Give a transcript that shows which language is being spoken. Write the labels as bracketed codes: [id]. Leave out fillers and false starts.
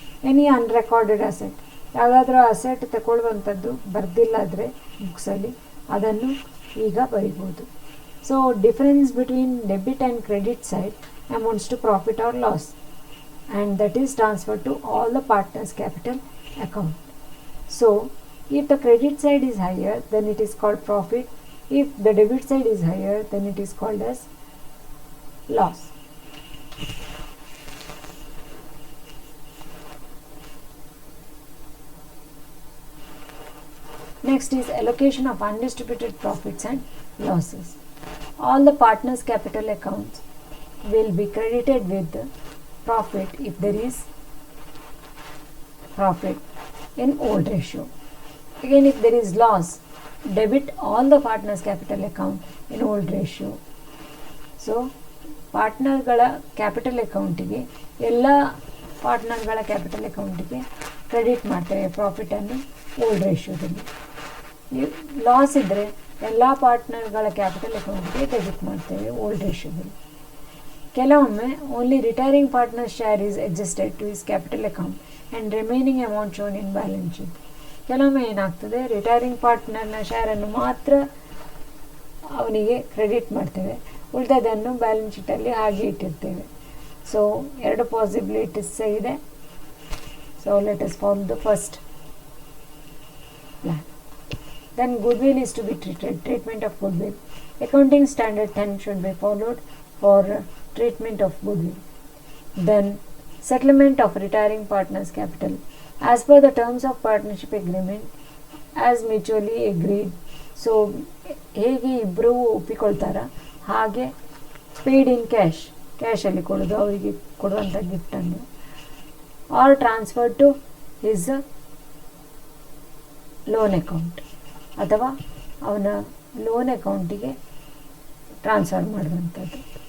[en] any unrecorded asset, [kn] ಯಾವುದಾದ್ರೂ asset ತಗೊಳ್ಳುವಂಥದ್ದು ಬರ್ದಿಲ್ಲ ಆದರೆ ಬುಕ್ಸಲ್ಲಿ ಅದನ್ನು ಈಗ ಬರಿಬೋದು. [en] So difference between debit and credit side amounts to profit or loss, and that is transferred to all the partners' capital account. So if the credit side is higher, then it is called profit. If the debit side is higher, then it is called as loss. Next is allocation of undistributed profits and losses. All the partners' capital accounts will be credited with the profit if there is profit in old ratio. Again, if there is loss, debit all the partners capital account in old ratio. [kn] So ಪಾರ್ಟ್ನರ್ಗಳ capital ಅಕೌಂಟಿಗೆ, ಎಲ್ಲ ಪಾರ್ಟ್ನರ್ಗಳ capital ಅಕೌಂಟಿಗೆ credit ಮಾಡ್ತೇವೆ ಪ್ರಾಫಿಟನ್ನು old ರೇಷಿಯೋದಲ್ಲಿ. Loss ಇದ್ದರೆ ಎಲ್ಲ ಪಾರ್ಟ್ನರ್ಗಳ capital ಅಕೌಂಟಿಗೆ debit ಮಾಡ್ತೇವೆ old ರೇಷಿಯೋದಲ್ಲಿ. ಕೆಲವೊಮ್ಮೆ [en] Only retiring partner share is adjusted to his capital account and remaining amount shown in balance sheet. [kn] ಕೆಲವೊಮ್ಮೆ ಏನಾಗ್ತದೆ, ರಿಟೈರಿಂಗ್ ಪಾರ್ಟ್ನರ್ನ ಶೇರನ್ನು ಮಾತ್ರ ಅವನಿಗೆ ಕ್ರೆಡಿಟ್ ಮಾಡ್ತೇವೆ, ಉಳಿದದನ್ನು ಬ್ಯಾಲೆನ್ಸ್ ಶೀಟಲ್ಲಿ ಹಾಗೆ ಇಟ್ಟಿರ್ತೇವೆ. ಸೊ ಎರಡು ಪಾಸಿಬಿಲಿಟೀಸ್ ಇದೆ. [en] So let us follow the first plan. Then goodwill is to be treated. Treatment of goodwill. Accounting standard 10 should be followed for treatment of goodwill. Then settlement of retiring partners capital as per the terms of partnership agreement as mutually agreed. [kn] So ಹೇಗೆ ಇಬ್ಬರೂ ಒಪ್ಪಿಕೊಳ್ತಾರ ಹಾಗೆ paid ಇನ್ ಕ್ಯಾಶಲ್ಲಿ ಕೊಡೋದು, ಅವರಿಗೆ ಕೊಡುವಂಥ ಗಿಫ್ಟನ್ನು, [en] or transfer to his loan account, [kn] ಅಥವಾ ಅವನ loan ಅಕೌಂಟಿಗೆ transfer ಮಾಡುವಂಥದ್ದು.